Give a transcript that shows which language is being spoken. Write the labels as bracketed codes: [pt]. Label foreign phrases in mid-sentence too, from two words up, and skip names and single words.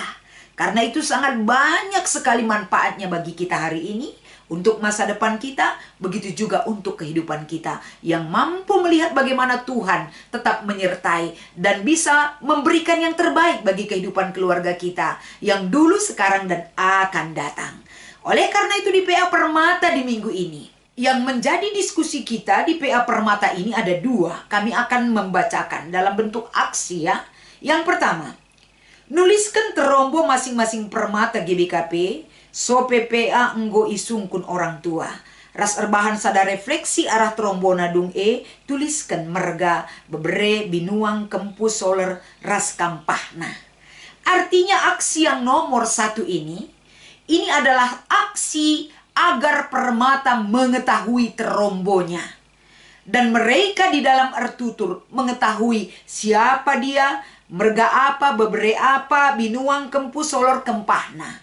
[id] Karena itu sangat banyak sekali manfaatnya bagi kita hari ini, untuk masa depan kita, begitu juga untuk kehidupan kita yang mampu melihat bagaimana Tuhan tetap menyertai dan bisa memberikan yang terbaik bagi kehidupan keluarga kita yang dulu, sekarang, dan akan datang. Oleh karena itu di PA Permata di minggu ini, yang menjadi diskusi kita di PA Permata ini ada dua. Kami akan membacakan dalam bentuk aksi ya. Yang pertama, [btx] nuliskan terombo masing-masing permata GBKP, so PPA enggo isungkun orang tua. Ras erbahan sada refleksi arah terombo nadung tuliskan merga, bebere, binuang, kempus, soler, ras kampahna. [id] Artinya aksi yang nomor 1 ini adalah aksi agar permata mengetahui terombonya. Dan mereka di dalam Artutur mengetahui siapa dia, merga apa, bebere apa, binuang, kempus, solor, kempahna.